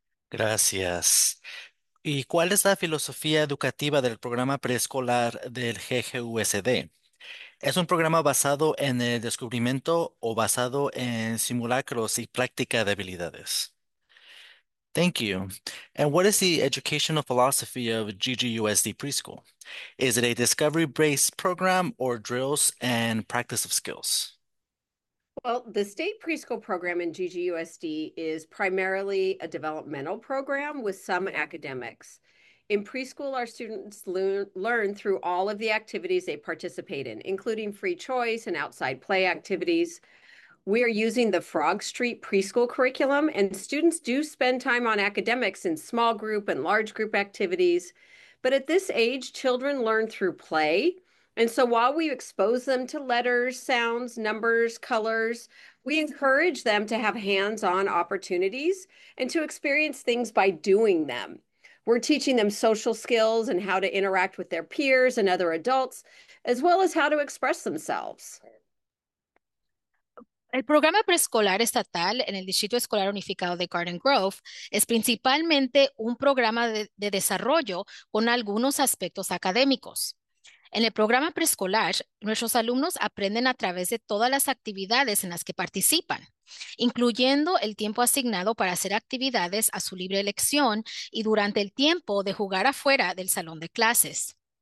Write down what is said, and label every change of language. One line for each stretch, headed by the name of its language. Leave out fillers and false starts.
Spanish: Gracias. ¿Y cuál es la filosofía educativa del programa preescolar del GGUSD? Es un programa basado en el descubrimiento o basado en simulacros y práctica de habilidades.
English: Thank you. And what is the educational philosophy of GGUSD Preschool? Is it a discovery-based program or drills and practice of skills? Well, the state preschool program in GGUSD is primarily a developmental program with some academics. In preschool, our students learn through all of the activities they participate in, including free choice and outside play activities. We are using the Frog Street preschool curriculum, and students do spend time on academics in small group and large group activities. But at this age, children learn through play. And so while we expose them to letters, sounds, numbers, colors, we encourage them to have hands-on opportunities and to experience things by doing them. We're teaching them social skills and how to interact with their peers and other adults, as well as how to express themselves.
Spanish: El programa preescolar estatal en el Distrito Escolar Unificado de Garden Grove es principalmente un programa de desarrollo con algunos aspectos académicos. En el programa preescolar, nuestros alumnos aprenden a través de todas las actividades en las que participan, incluyendo el tiempo asignado para hacer actividades a su libre elección y durante el tiempo de jugar afuera del salón de clases.